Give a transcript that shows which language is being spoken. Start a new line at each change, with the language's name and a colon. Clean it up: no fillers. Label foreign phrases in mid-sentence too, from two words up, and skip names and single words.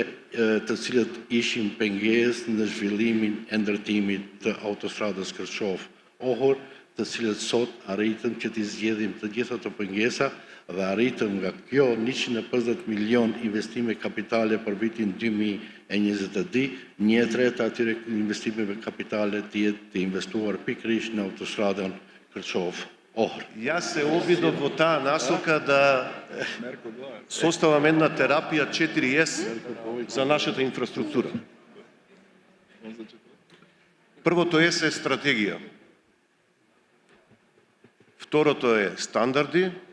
Albanian: të cilët ishin pengesë në zhvillimin e ndërtimit të autostradës Kërçov охор, të cilët sot arritëm që t'i zgjedhim të gjitha të pengesa dhe arritëm nga kjo 150 milion investime kapitale për vitin 2022, 1/3 atyre investimeve kapitale të jetë të investuar pikërisht në autostradën Kërçov-Ohër.
Macedonian: Јас се обидов во таа насока да составам една терапија 4S за нашата инфраструктура. Првото S е стратегија. Второто е стандарди.